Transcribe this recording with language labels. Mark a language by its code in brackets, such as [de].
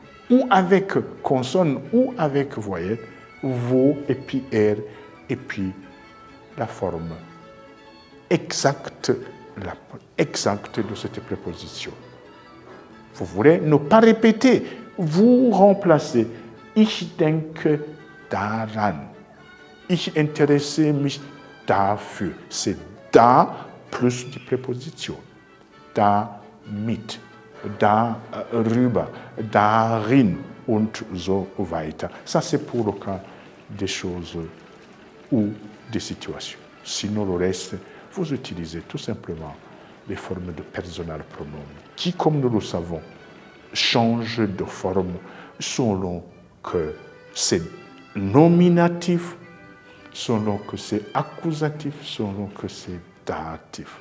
[fr] Ou avec consonne, ou avec voyelle, vous, et puis R, et puis la forme exacte de cette préposition. Vous voulez ne pas répéter, vous remplacez [de] ich denke daran. Ich interesse mich dafür. [fr] C'est da plus die préposition. [de] Damit, darüber, darin und so weiter. [fr] Ça, c'est pour le cas des choses ou des situations. Sinon, le reste, vous utilisez tout simplement les formes de personnel pronom qui, comme nous le savons, changent de forme selon que c'est nominatif, selon que c'est accusatif, selon que c'est datif.